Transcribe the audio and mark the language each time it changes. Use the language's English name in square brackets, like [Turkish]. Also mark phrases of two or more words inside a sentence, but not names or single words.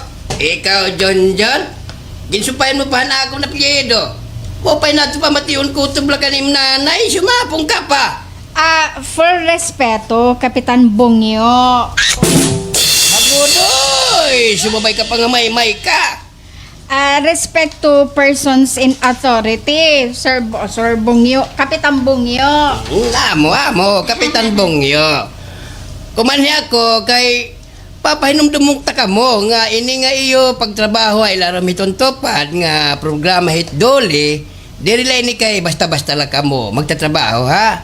[Waray] Oh, ikaw, John? Ginsupayan mo pa na ako na piyedo. Mupay na ito pa matiyon ko ito kanim nanay, sumapong ka pa. For respeto, Kapitan Bongyo. Agodoy, sumabay ka pa nga may ka. [English] Respect to persons in authority, [Waray] Sir Bongyo, Kapitan Bongyo. Amo, Kapitan Bongyo. Kumanhi ako kay papahinumdumong taka mo nga ini nga iyo pagtrabaho ay laramitong tupad nga programa hit doli, diri lang ni kay basta-basta lang kamo magtatrabaho ha.